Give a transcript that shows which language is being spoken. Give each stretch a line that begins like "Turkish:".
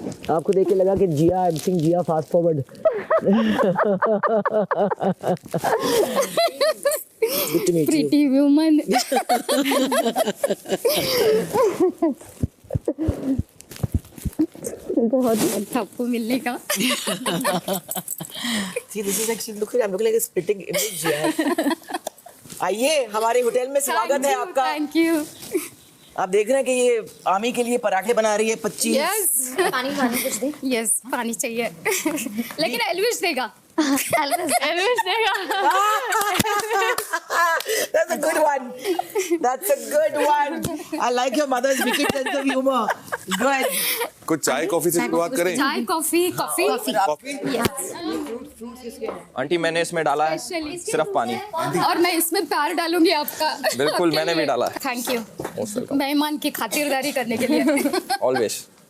Hindi: आपको देख के लगा कि जिया I am Singh Jiya fast forward.
English: Pretty woman.
Hindi: बहुत अच्छा आपको मिलने का।
English: See, this is actually I'm looking like a splitting image here.
Hindi: आइए, हमारे होटल में स्वागत है आपका।
English: Thank you.
Hindi: आप देख रहे हैं कि ये आमी के लिए पराठे बना रही है 25।
English: yes,
Hindi: पानी कुछ दे।
English: yes,
Hindi: पानी चाहिए। लेकिन एल्विश देगा। एल्विश देगा।
English: That's a good one. That's a good one. I like your mother's wicked sense of humor. Good.
Hindi: कुछ चाय कॉफी से शुरुआत करें। चाय, कॉफी, कॉफी। आंटी मैंने इसमें डाला है सिर्फ पानी। और मैं इसमें प्यार डालूंगी आपका। बिल्कुल, मैंने भी डाला है।
English: Thank you, most welcome.
Hindi: मेहमान की खातिरदारी करने के लिए।
English: Always.